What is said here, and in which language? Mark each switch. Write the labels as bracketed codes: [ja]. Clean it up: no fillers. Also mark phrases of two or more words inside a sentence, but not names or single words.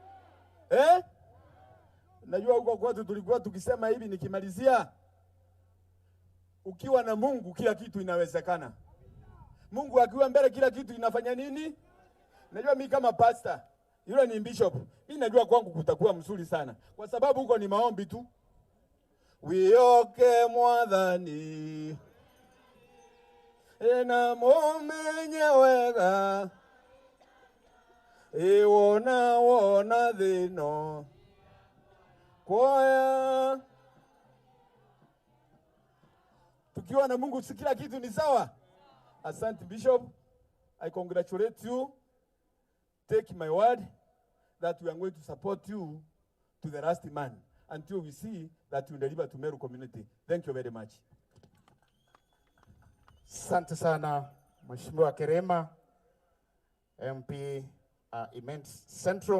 [sw] Najua huko kwetu tulikuwa tukisema hivi, nikimalizia, ukiwa na Mungu kila kitu inawezekana. Mungu akiwa mbele kila kitu inafanya nini? Najua mimi kama pastor, yule ni bishop, mimi najua kwangu kutakuwa mzuri sana, kwa sababu huko ni maombi tu. [mer] Wioke mwadhani ena momenye wega wona dhino kwaya. [sw] Tukiwa na Mungu si kila kitu ni sawa. Asante Bishop, [en] I congratulate you. Take my word that we are going to support you to the last man until we see that you deliver to Meru community. Thank you very much. [sw] Asante sana Mheshimiwa Kerema, MP Immense Central.